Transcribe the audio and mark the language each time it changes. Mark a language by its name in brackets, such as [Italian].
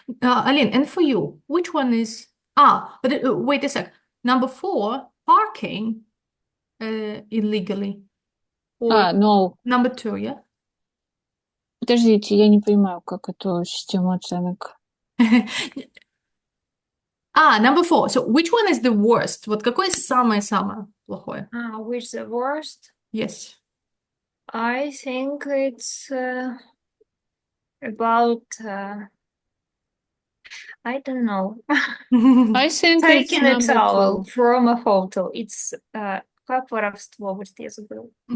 [English] Aline, and for you, which one is... but wait a sec. Number 4, parking illegally. Or No. Number 2, yeah? [Russian] Подождите, я не понимаю, как эту систему оценок. [English] Number 4. So which one is the worst? [Russian] Вот какое самое-самое плохое? [English] Which the worst? Yes. I think it's about I don't know. I think Taking a it's number towel 2. from a hotel. It's [Russian] как воровство, вот я забыла.